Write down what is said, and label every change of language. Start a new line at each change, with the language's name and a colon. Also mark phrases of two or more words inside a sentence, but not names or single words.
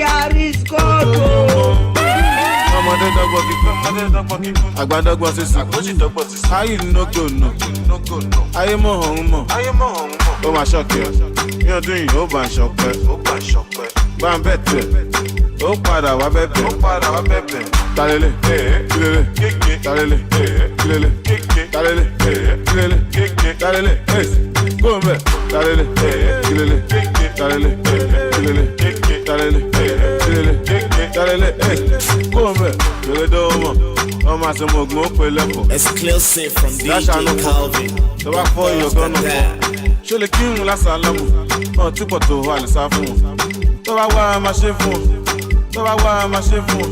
Yoruba: Ọmọdé dọ́gbọ́n kíkọ́, àgbàdọ́gbọ́n sísun, ayé nógò nù, ayé mọ̀ ọ̀hún mọ̀, ó máa ṣọ̀kẹ́, ní ọdún yìí ó bá ń ṣọpẹ́, bá ń bẹ̀ tẹ̀, ó padà wá bẹ̀bẹ̀, talele, kílele, talele, kílele, talele, kílele, talele, gómìnà, talele, kílele, talele, kílele, talele, kílele, talele, gómìnà, kílele dọ́wọ́, ọmọ àṣemọ̀gbọ̀n ó pè lẹ́kọ̀ọ́.
English: Exclusive from DJ Calvin.
Yoruba: Tó bá fọ́ iyọ̀ gan-an fọ́, ṣó lè kí n lásàlámù, ọ̀ tí pọ̀ tó wà lè sá fún wọn. Tó bá wá a máa ṣe fún wọn, tó bá wá a máa ṣe fún wọn.